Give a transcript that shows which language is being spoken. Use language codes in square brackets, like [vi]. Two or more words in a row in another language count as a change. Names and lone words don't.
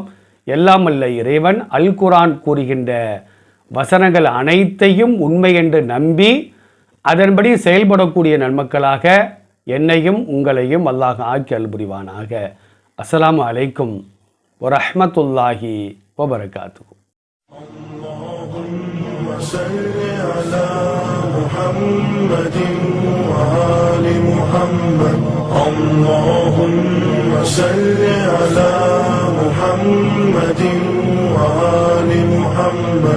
[ta] எல்லாம் வல்ல இறைவன் அல் குர்ஆன் கூறுகின்ற வசனங்கள் அனைத்தையும் உண்மை என்று நம்பி அதன்படி செயல்படக்கூடிய நன்மக்களாக என்னையும் உங்களையும் அல்லாஹ் ஆக்கி அல்புரிவானாக. [ar] السلام عليكم ورحمة الله وبركاته. اللهم صل على محمد وآل محمد. اللهم صل على محمد وآل محمد.